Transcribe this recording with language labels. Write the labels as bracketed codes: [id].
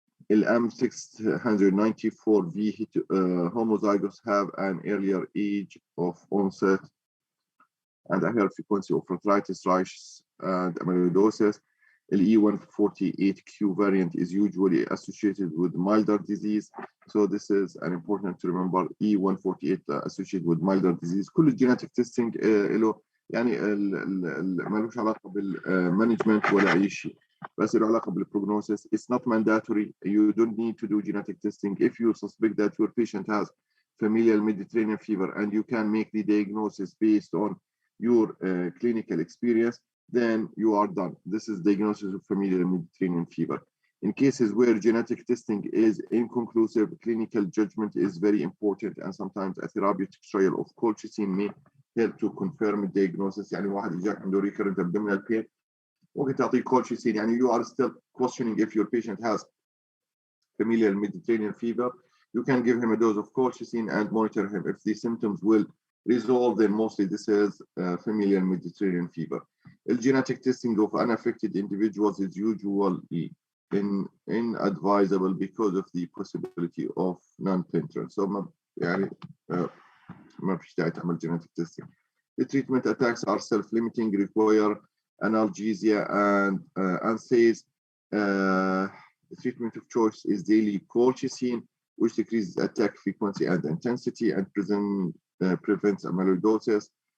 [en] M694V homozygous have an earlier age of onset and a higher frequency of arthritis, rash, and amyloidosis. The E148Q variant is usually associated with milder disease. So this is an important to remember. E148 associated with milder disease. [ar] كل الجيناتيك تيستينج له يعني ملوش علاقة بالمانجمنت ولا أي شيء. بس له علاقة بالprognosis. [en] It's not mandatory. You don't need to do genetic testing. If you suspect that your patient has familial Mediterranean fever and you can make the diagnosis based on your clinical experience, then you are done. This is diagnosis of familial Mediterranean fever. In cases where genetic testing is inconclusive, clinical judgment is very important, and sometimes a therapeutic trial of colchicine may help to confirm the diagnosis. [ar] يعني واحد يجاك عنده recurrent abdominal pain ممكن تعطيه colchicine. [en] يعني you are still questioning if your patient has familial Mediterranean fever. You can give him a dose of colchicine and monitor him. If the symptoms will resolve, then mostly this is familial Mediterranean fever. The genetic testing of unaffected individuals is usually inadvisable because of the possibility of non-penetrance. [ar] So ما فيش داعي تعمل genetic testing. [en] The treatment attacks are self-limiting, require analgesia and NSAIDs. The treatment of choice is daily colchicine, which decreases attack frequency and intensity and prevents amyloidosis.